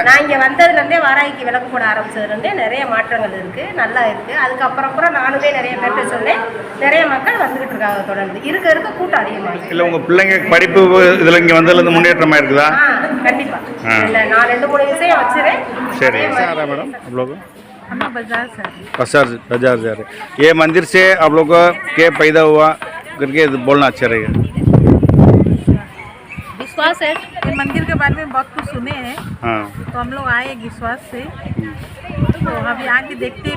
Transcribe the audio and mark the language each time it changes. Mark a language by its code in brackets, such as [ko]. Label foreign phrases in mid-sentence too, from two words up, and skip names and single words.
[ta] நான் இங்கே வந்ததுலேருந்தே வாராகிக்கு விளக்கு போட ஆரம்பிச்சதுலேருந்தே நிறைய மாற்றங்கள் இருக்குது, நல்லா இருக்குது. அதுக்கப்புறம் கூட நானுமே நிறைய பேர்கிட்ட சொன்னேன். நிறைய மக்கள் வந்துக்கிட்டு இருக்காங்க தொடர்ந்து. இருக்க கூட்டம் அதிகமாக. இல்லை, உங்கள் பிள்ளைங்க படிப்பு இதில் இங்கே வந்ததுலேருந்து முன்னேற்றமாக இருக்குதா? கண்டிப்பாக. இல்லை, நான் 2-3 விஷயம் வச்சுருவேன். [hi] சரி मैडम, आप लोग बाजार जा रहे. ये मंदिर से आप लोग को क्या पैदा हुआ करके बोलना अच्छा रहेगा. विश्वास है। ये मंदिर के बारे में बहुत कुछ सुने हैं। हाँ, तो हम लोग आए विश्वास से, तो अभी आके देखते हैं।